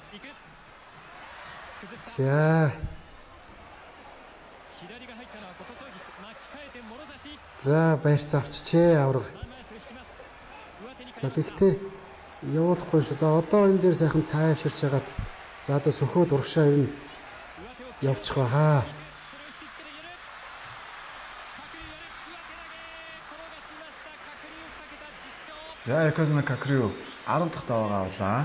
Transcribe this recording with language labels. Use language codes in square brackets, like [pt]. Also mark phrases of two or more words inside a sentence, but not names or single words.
[mn] За [ja] 左が入ったのは琴奨菊。 [mn] За барьц авчичээ авраг. За тэгтээ явуулахгүй шүү. За одоо энэ дээр сайхан тайвширч хагаад за одоо сөхөөд урагшаа ер нь явчих байхаа. За Якозуна Какрю 10 дахь даваагаа авлаа.